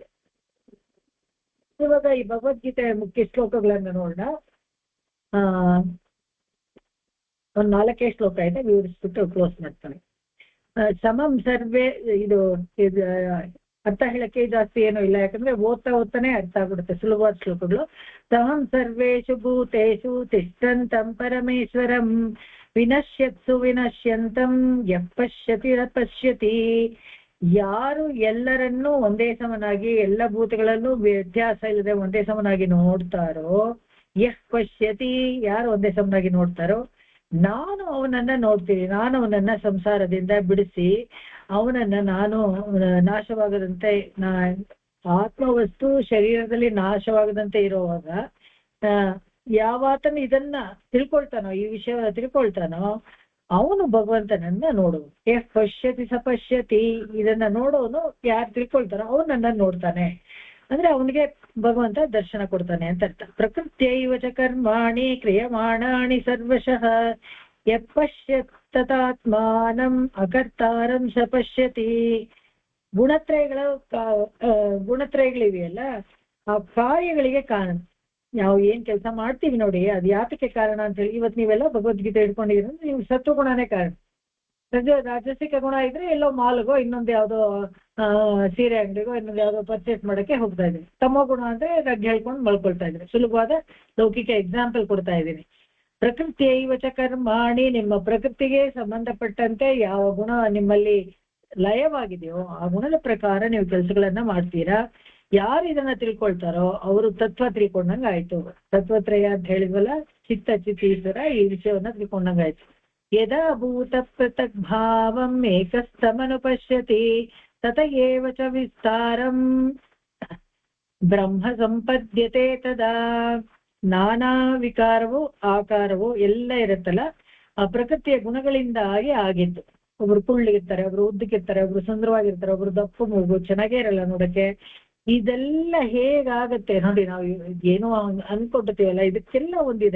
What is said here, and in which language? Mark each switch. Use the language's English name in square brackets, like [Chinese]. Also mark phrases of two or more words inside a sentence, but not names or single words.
[Kannada] ಇವಾಗ ಈ ಭಗವದ್ಗೀತೆ ಮುಖ್ಯ ಶ್ಲೋಕಗಳನ್ನ ನೋಡೋಣ. ಒಂದು 4 ಶ್ಲೋಕ ಇದೆ, ವಿವರಿಸ್ಬಿಟ್ಟು ಕ್ಲೋಸ್ ಮಾಡ್ತಾನೆ. [Sanskrit] ಸಮಂ ಸರ್ವೇ, [Kannada] ಇದು ಅರ್ಥ ಹೇಳಕ್ಕೆ ಜಾಸ್ತಿ ಏನೂ ಇಲ್ಲ, ಯಾಕಂದ್ರೆ ಓದ್ತಾನೆ ಅರ್ಥ ಆಗ್ಬಿಡುತ್ತೆ, ಸುಲಭವಾದ ಶ್ಲೋಕಗಳು. [Sanskrit] ಸಮಂ ಸರ್ವೇಷು ಭೂತೇಷು ತಿಷ್ಠಂತಂ ಪರಮೇಶ್ವರಂ ವಿನಶ್ಯತ್ಸು ವಿನಶ್ಯಂತಂ ಯಃ ಪಶ್ಯತಿ ನ ಪಶ್ಯತಿ. [Kannada] ಯಾರು ಎಲ್ಲರನ್ನೂ ಒಂದೇ ಸಮನಾಗಿ, ಎಲ್ಲ ಭೂತಗಳಲ್ಲೂ ವ್ಯತ್ಯಾಸ ಇಲ್ಲದೆ ಒಂದೇ ಸಮನಾಗಿ ನೋಡ್ತಾರೋ, [Sanskrit] ಯಃ ಪಶ್ಯತಿ, [Kannada] ಯಾರು ಒಂದೇ ಸಮನಾಗಿ ನೋಡ್ತಾರೋ, ನಾನು ಅವನನ್ನ ನೋಡ್ತೀನಿ. ನಾನು ಅವನನ್ನ ಸಂಸಾರದಿಂದ ಬಿಡಿಸಿ ಅವನನ್ನ ನಾನು ನಾಶವಾಗದಂತೆ, ಆತ್ಮವಸ್ತು ಶರೀರದಲ್ಲಿ ನಾಶವಾಗದಂತೆ ಇರುವಾಗ ಯಾವಾತನು ಇದನ್ನ ತಿಳ್ಕೊಳ್ತಾನೋ, ಈ ವಿಷಯ ತಿಳ್ಕೊಳ್ತಾನೋ, ಅವನು ಭಗವಂತನನ್ನ ನೋಡುವುದು. [Sanskrit] ಯಃ ಪಶ್ಯತಿ ಸ ಪಶ್ಯತಿ, [Kannada] ಇದನ್ನ ನೋಡೋನು ಯಾರು ತಿಳ್ಕೊಳ್ತಾನೋ ಅವನನ್ನ ನೋಡ್ತಾನೆ. ಅಂದ್ರೆ ಅವನಿಗೆ ಭಗವಂತ ದರ್ಶನ ಕೊಡ್ತಾನೆ ಅಂತ ಅರ್ಥ. [Sanskrit] ಪ್ರಕೃತ್ಯೈವ ಚ ಕರ್ಮಾಣಿ ಕ್ರಿಯಮಾಣಾಣಿ ಸರ್ವಶಃ ಯಃ ಪಶ್ಯತ್ ತದಾತ್ಮಾನಂ ಅಕರ್ತಾರಂ ಸ ಪಶ್ಯತಿ. [Kannada] ಗುಣತ್ರಯಗಳಿವೆಯಲ್ಲ, ಆ ಕಾರ್ಯಗಳಿಗೆ ಕಾರಣ. ನಾವು ಏನ್ ಕೆಲಸ ಮಾಡ್ತೀವಿ ನೋಡಿ, ಅದು ಯಾತಕ್ಕೆ ಕಾರಣ ಅಂತ ಹೇಳಿ ಇವತ್ತು ನೀವೆಲ್ಲ ಭಗವದ್ಗೀತೆ ಹಿಡ್ಕೊಂಡಿದ್ದೀರ, ನೀವು ಸತ್ವಗುಣನೇ ಕಾರಣ. ರಾಜಸಿಕ ಗುಣ ಇದ್ರೆ ಎಲ್ಲೋ ಮಾಲ್ಗೋ, ಇನ್ನೊಂದು ಯಾವ್ದೋ ಸೀರೆ ಅಂಗಡಿಗೋ, ಇನ್ನೊಂದು ಯಾವ್ದೋ ಪರ್ಚೇಸ್ ಮಾಡಕ್ಕೆ ಹೋಗ್ತಾ ಇದ್ದೀನಿ. ತಮ್ಮ ಗುಣ ಅಂದ್ರೆ ರಗ್ಗಿ ಹೇಳ್ಕೊಂಡು ಮಲ್ಕೊಳ್ತಾ ಇದ್ರೆ. ಸುಲಭವಾದ ಲೌಕಿಕ ಎಕ್ಸಾಂಪಲ್ ಕೊಡ್ತಾ ಇದ್ದೀನಿ. [Sanskrit] ಪ್ರಕೃತಿಯೈವ ಚ ಕರ್ಮಾಣಿ, [Kannada] ನಿಮ್ಮ ಪ್ರಕೃತಿಗೆ ಸಂಬಂಧಪಟ್ಟಂತೆ ಯಾವ ಗುಣ ನಿಮ್ಮಲ್ಲಿ ಲಯವಾಗಿದೆಯೋ ಆ ಗುಣದ ಪ್ರಕಾರ ನೀವು ಕೆಲಸಗಳನ್ನ ಮಾಡ್ತೀರಾ. ಯಾರು ಇದನ್ನ ತಿಳ್ಕೊಳ್ತಾರೋ ಅವರು ತತ್ವ ತಿಳ್ಕೊಂಡಂಗ ಆಯ್ತು. ತತ್ವತ್ರಯ ಅಂತ ಹೇಳಿದ್ವಲ್ಲ, ಚಿತ್ತ ಚಿತ್ ಈಶ್ವರ, ಈ ವಿಷಯವನ್ನ ತಿಳ್ಕೊಂಡಂಗ ಆಯ್ತು. [Sanskrit] ಯದಾ ಭೂತ ಪೃಥಕ್ ಭಾವಂ ಏಕಸ್ತಮನುಪಶ್ಯತಿ ತತ ಏವ ಚ ವಿಸ್ತಾರಂ ಬ್ರಹ್ಮ ಸಂಪದ್ಯತೆ ತದಾ. [Kannada] ನಾನಾ ವಿಕಾರವು ಆಕಾರವು ಎಲ್ಲ ಇರುತ್ತಲ್ಲ, ಆ ಪ್ರಕೃತಿಯ ಗುಣಗಳಿಂದಾಗಿ ಆಗಿತ್ತು. ಒಬ್ರು ಕುಳ್ಳಿಗಿರ್ತಾರೆ, ಒಬ್ರು ಉದ್ದಕ್ಕಿರ್ತಾರೆ, ಒಬ್ರು ಸುಂದರವಾಗಿರ್ತಾರೆ, ಒಬ್ರು ದಪ್ಪು ಮೂಗು, ಚೆನ್ನಾಗೇ ಇರಲ್ಲ ನೋಡಕ್ಕೆ. ಇದೆಲ್ಲ ಹೇಗಾಗತ್ತೆ ನೋಡಿ, ನಾವು ಏನೋ ಅನ್ಕೊಟ್ಟಿರ್ತೀವಲ್ಲ, ಇದಕ್ಕೆಲ್ಲ ಒಂದಿದೆ.